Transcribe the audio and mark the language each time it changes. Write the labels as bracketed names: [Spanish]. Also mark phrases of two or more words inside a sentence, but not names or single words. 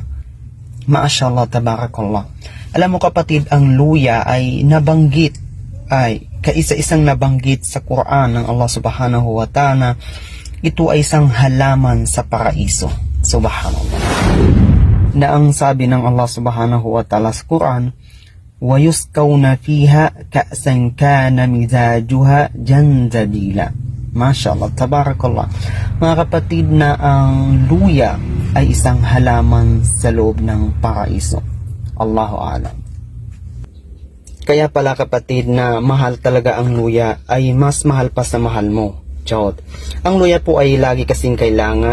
[Arabic] ما شاء الله تبارك الله. [Filipino] Alam mo kapatid, ang luya ay nabanggit, ay kaisa-isang nabanggit sa Quran ng Allah [Arabic] سبحانه وتعالى. [Filipino] Ito ay isang halaman sa paraiso. Subhanallah. Na ang sabi ng Allah [Arabic] سبحانه وتعالى [Filipino] sa Quran, [Arabic] وَيُسْقَوْنَ فِيهَا كَأْسًا كَانَ مِزَاجُهَا جَنْجَبِيلًا. ما شاء الله تبارك الله. [Filipino] Mga kapatid, na ang luya ay isang halaman sa loob ng paraiso. [Arabic] الله أعلم. [Filipino] Kaya pala kapatid, na mahal talaga ang luya ay mas mahal pa sa mahal mo. Ang luya po ay lagi kasing kailangan